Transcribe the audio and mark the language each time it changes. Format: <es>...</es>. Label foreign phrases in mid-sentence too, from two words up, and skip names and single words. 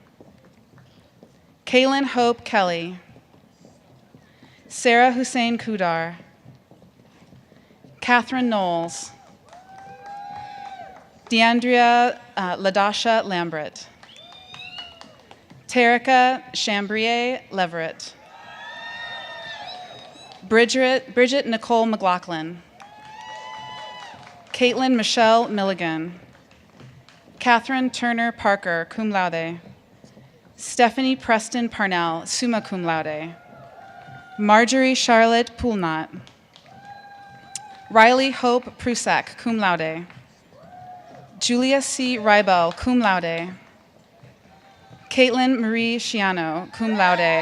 <en>Kaylin Hope Kelly. Sarah Hussein Kudar. Catherine Knowles. Deandria Ladasha Lambert. Terica Chambrier Leverett. Bridget Nicole McLaughlin. Caitlin Michelle Milligan. Catherine Turner Parker,</en> <la>cum laude.</la> <en>Stephanie Preston Parnell,</en> <la>summa cum laude.</la> <en>Marjorie Charlotte Poulnot. Riley Hope Prusak,</en> <la>cum laude.</la> <en>Julia C. Rybel,</en> <la>cum laude.</la> <en>Caitlin Marie Schiano,</en> <la>cum laude.</la>